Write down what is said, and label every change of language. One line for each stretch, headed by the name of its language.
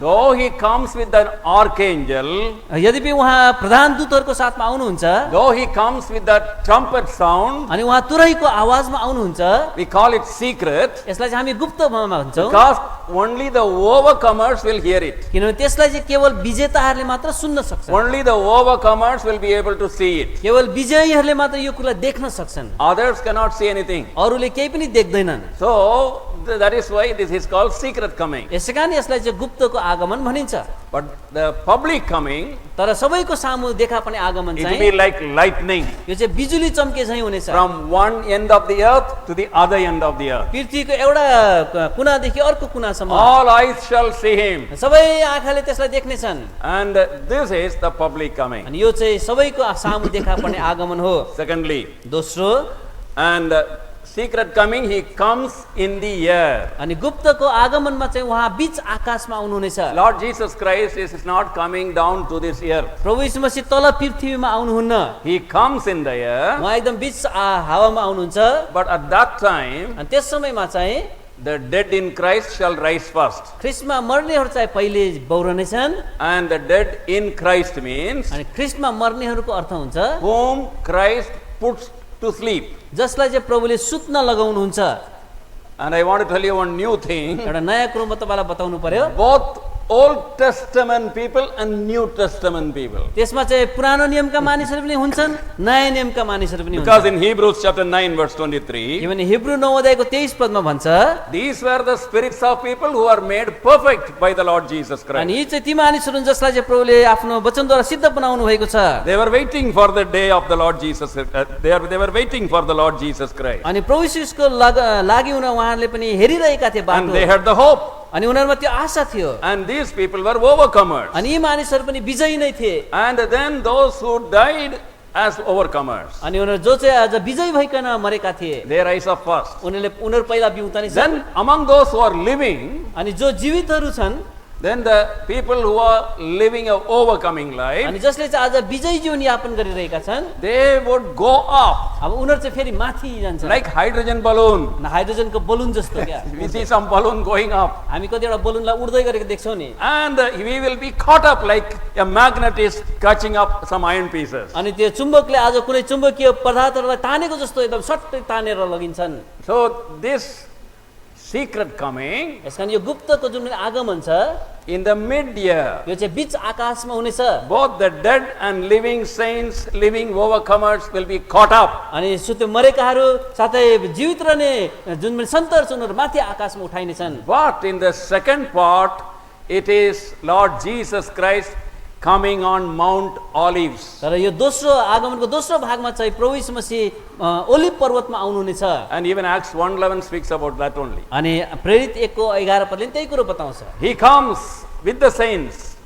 English: Though he comes with an archangel,
Nepali: यद्यपि उहाँ प्रधान दूतहरूको साथमा आउनुहुन्छ,
English: though he comes with the trumpet sound,
Nepali: अनि उहाँ तुरैको आवाजमा आउनुहुन्छ,
English: we call it secret
Nepali: यसलाई चाहिँ हामी गुप्त भन्छौँ
English: because only the overcomers will hear it.
Nepali: किनभने त्यसलाई चाहिँ केवल विजेताहरूले मात्र सुन्न सक्छन्।
English: Only the overcomers will be able to see it.
Nepali: केवल विजयीहरूले मात्र यो कुरा देख्न सक्छन्,
English: Others cannot see anything.
Nepali: अरूले केही पनि देख्दैनन्।
English: So that is why this is called secret coming.
Nepali: यसैकारण यसलाई चाहिँ गुप्तको आगमन भनिन्छ।
English: But the public coming,
Nepali: तर सबैको सामु देखा पर्ने आगमन
English: it will
Nepali: चाहिँ
English: be like lightning
Nepali: यो चाहिँ बिजुली चम्के झैं हुनेछ।
English: from one end of the earth to the other end of the earth.
Nepali: पृथ्वीको एउटा कुनादेखि अर्को कुनासम्म
English: All eyes shall see him.
Nepali: सबै आँखाले त्यसलाई देख्नेछन्।
English: And this is the public coming.
Nepali: अनि यो चाहिँ सबैको सामु देखा पर्ने आगमन हो।
English: Secondly,
Nepali: दोस्रो,
English: and secret coming, he comes in the air.
Nepali: अनि गुप्तको आगमनमा चाहिँ उहाँ बीच आकाशमा आउनुहुनेछ।
English: Lord Jesus Christ is not coming down to this earth.
Nepali: प्रभु यीशु मसीह तल पृथ्वीमा आउनुहुन्न,
English: He comes in the air,
Nepali: उहाँ एकदम बीच हावामा आउनुहुन्छ।
English: but at that time,
Nepali: अनि त्यस समयमा चाहिँ
English: the dead in Christ shall rise first.
Nepali: ख्रिस्टमा मर्नेहरू चाहिँ पहिले बौरनेछन्
English: And the dead in Christ means
Nepali: अनि ख्रिस्टमा मर्नेहरूको अर्थ हुन्छ
English: whom Christ puts to sleep.
Nepali: जसलाई चाहिँ प्रभुले सुत्न लगाउनुहुन्छ।
English: And I want to tell you one new thing.
Nepali: एउटा नयाँ कुरो म तपाईँलाई बताउनु पर्यो।
English: Both Old Testament people and New Testament people.
Nepali: त्यसमा चाहिँ पुरानो नियमका मानिसहरू पनि हुन्छन्, नयाँ नियमका मानिसहरू पनि
English: Because
Nepali: हुन्छन्।
English: in Hebrews chapter 9 verse 23,
Nepali: किनभने हिब्रू 9 अध्यायको 23 पदमा भन्छ
English: these were the spirits of people who are made perfect by the Lord Jesus
Nepali: अनि
English: Christ.
Nepali: यी चाहिँ ती मानिसहरू हुन् जसलाई चाहिँ प्रभुले आफ्नो वचनद्वारा सिद्ध बनाउनु भएको छ।
English: They were waiting for the day of the Lord Jesus. They were waiting for the Lord Jesus Christ.
Nepali: अनि प्रभु यीशुको लागि हुन उहाँहरूले पनि हेरिरहेका थिए
English: And
Nepali: बाटो
English: they had the hope.
Nepali: अनि उनीहरुमा त्यो आशा थियो
English: And these people were overcomers.
Nepali: अनि यी मानिसहरू पनि विजयी नै थिए
English: And then those who died as overcomers,
Nepali: अनि उनीहरु जो चाहिँ आज विजयी भइकन मरेका थिए
English: they rise up first.
Nepali: उनीहरु पहिला बिउतानी छन्।
English: Then among those who are living,
Nepali: अनि जो जीवितहरू छन्
English: then the people who are living a overcoming life,
Nepali: अनि जसले चाहिँ आज विजयी जीवन यापन गरिरहेका छन्
English: they would go up
Nepali: अब उनीहरु चाहिँ फेरि माथि जान्छन्
English: like hydrogen balloon.
Nepali: हाइड्रोजनको बलुन जस्तो क्या
English: We see some balloon going up,
Nepali: हामी कतिवटा बलुनलाई उड्दै गरेको देख्छौं नि
English: and we will be caught up like a magnet is catching up some iron pieces.
Nepali: अनि त्यो चुम्बकले आज कुनै चुम्बकीय पदार्थहरूलाई तानेको जस्तो एकदम सट्टै तानेर लगिन्छन्।
English: So this secret coming
Nepali: यसकारण यो गुप्तको जुन आगमन छ
English: in the mid-year,
Nepali: यो चाहिँ बीच आकाशमा हुनेछ।
English: both the dead and living saints, living overcomers will be caught up.
Nepali: अनि सुत्यो मरेकाहरू साथै जीवित रहने जुन पनि सन्तहरू छन् उनीहरू माथि आकाशमा उठाइने छन्।
English: But in the second part, it is Lord Jesus Christ coming on Mount Olives.
Nepali: तर यो दोस्रो आगमनको दोस्रो भागमा चाहिँ प्रभु यीशु मसीह ओलिभ पर्वतमा आउनुहुनेछ।
English: And even Acts 1:11 speaks about that only.
Nepali: अनि प्रेरित 1:11 पदले त्यही कुरो बताउँछ।
English: He comes with the saints